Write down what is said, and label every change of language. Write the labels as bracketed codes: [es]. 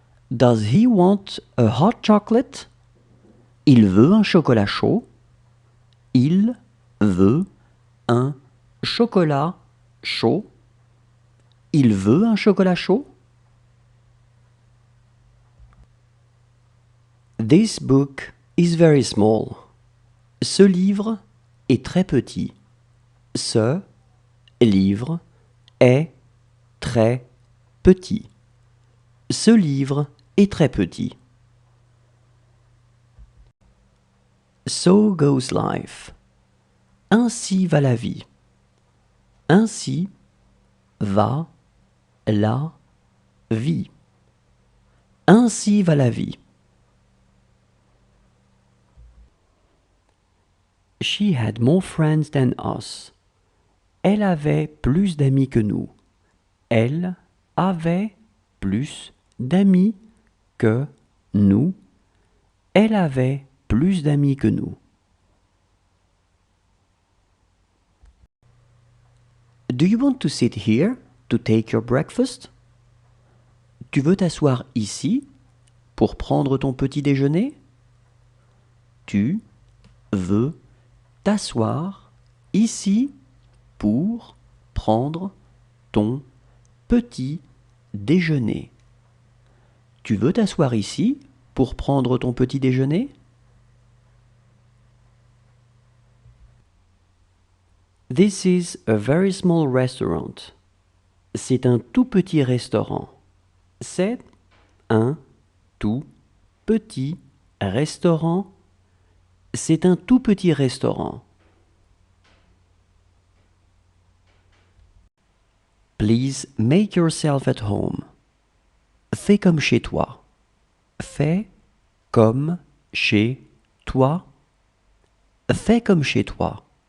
[en] Does he want a hot chocolate? [fr] Il veut un chocolat chaud. Il veut un chocolat chaud. Il veut un chocolat chaud. [en] This book is very small. [fr] Ce livre est très petit. Ce livre est très petit. Ce livre est très petit. [en] So goes life. [fr] Ainsi va la vie. Ainsi va la vie. Ainsi va la vie. [en] She had more friends than us. [fr] Elle avait plus d'amis que nous. Elle avait plus d'amis que nous. Elle avait plus d'amis que nous. [en] Do you want to sit here to take your breakfast? [fr] Tu veux t'asseoir ici pour prendre ton petit déjeuner? Tu veux t'asseoir ici pour prendre ton petit déjeuner. Tu veux t'asseoir ici pour prendre ton petit déjeuner? [en] This is a very small restaurant. [fr] C'est un tout petit restaurant. C'est un tout petit restaurant. C'est un tout petit restaurant. [en] Please make yourself at home. [fr] Fais comme chez toi. Fais comme chez toi. Fais comme chez toi.